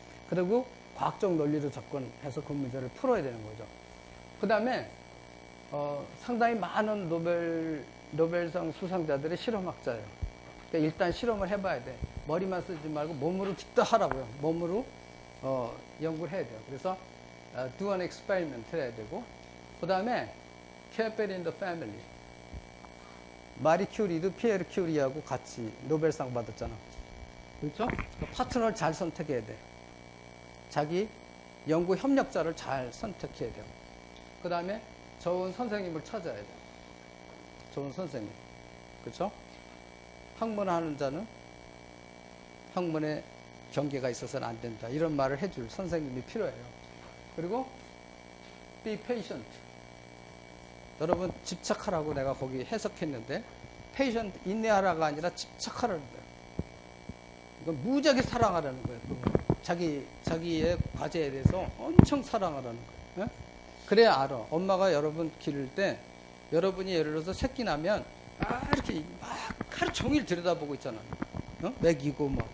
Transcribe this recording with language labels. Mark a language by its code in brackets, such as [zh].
[ko] 그리고 과학적 논리로 접근해서 그 문제를 풀어야 되는 거죠. 그 다음에 상당히 많은 노벨상 수상자들이 실험학자예요. 그러니까 일단 실험을 해봐야 돼. 머리만 쓰지 말고 몸으로 직접 하라고요. 몸으로 연구를 해야 돼요. 그래서 [en] do an experiment [ko] 해야 되고 그 다음에 [en] keep it in the family. [ko] 마리 큐리도 피에르 큐리하고 같이 노벨상 받았잖아. 그렇죠? 파트너를 잘 선택해야 돼. 자기 연구 협력자를 잘 선택해야 돼요. 그 다음에 좋은 선생님을 찾아야 돼요. 좋은 선생님. 그렇죠? 학문하는 자는 학문에 경계가 있어서는 안 된다. 이런 말을 해줄 선생님이 필요해요. 그리고 [en] be patient. [ko] 여러분 집착하라고 내가 거기 해석했는데 patient 인내하라가 아니라 집착하라는 거예요. 이건 무지하게 사랑하라는 거예요. 자기의 과제에 대해서 엄청 사랑하라는 거예요. 그래야 알아. 엄마가 여러분 기를 때 여러분이 예를 들어서 새끼 나면 이렇게 막 하루 종일 들여다보고 있잖아. 먹이고 뭐.